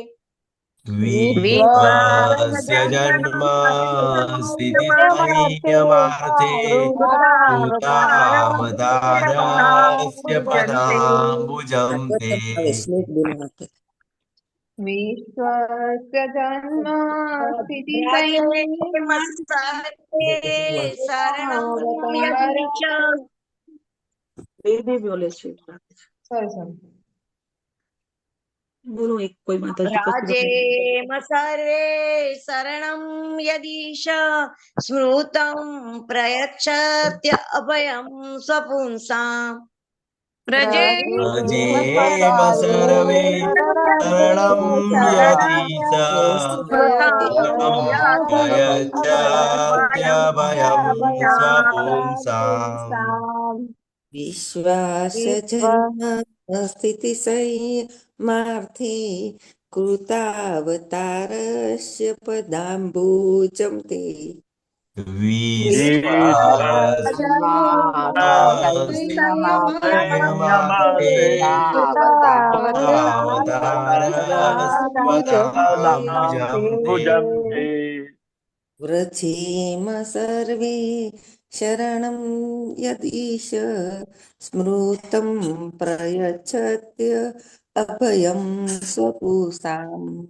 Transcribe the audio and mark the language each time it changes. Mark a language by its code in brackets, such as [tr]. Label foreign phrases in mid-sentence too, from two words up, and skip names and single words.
[sa] विश्वस्य जन्म स्थितिसंयमार्थे कृतावतारस्य पदाम्बुजं ते विश्वस्य जन्म शरणं यदीश [gu] બેબી બોલે છે બોલો એક કોઈ માતાજી પછી [sa] व्रजेम सर्वे शरणं यदीश स्मृतं प्रयच्छत्य अभयं स्वपुंसाम् व्रजेम सर्वे शरणं यदीश स्मृतं प्रयच्छत्यभयं स्वपुंसाम् विश्वस्य जन्म स्थितिसंयमार्थे कृतावतारस्य पदाम्बुजं ते વિશ્વાસમાર્થે અવતારસ્વતાભુજં તે વ્રજેમ સર્વે શરણં યદીશ સ્મૃतं પ્રયચ્છત્ય અભયં સ્વપુષામ.